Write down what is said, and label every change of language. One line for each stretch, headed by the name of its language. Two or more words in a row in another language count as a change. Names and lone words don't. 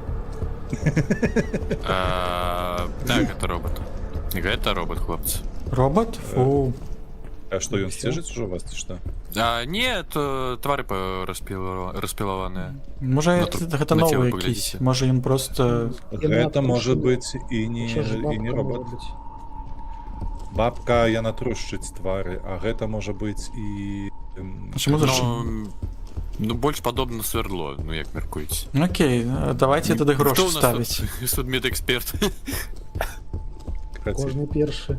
Belarusian: Так, гэта робот. Гэта робот, хлопцы. Робот? Фу. А што, ён
Russian: Всё.
Belarusian: сцежыць ужо вас, ці што? Не, то твары распілаваныя. Можа На гэта на новы цела якісь. паглядзіце. Можа ён просто... Гэта можа быць і
Ukrainian: Ще ж не
Belarusian: бабка робот.
Ukrainian: може бути.
Belarusian: Бабка, яна трушчыць твары, а гэта можа быць і...
Ukrainian: А чаму за що?
Belarusian: Ну, больш падобна на свердло, ну як мяркуеце. Окей, давайте тады грошы Хто ў нас ставіць. тут судмедэксперт? Кожны першы.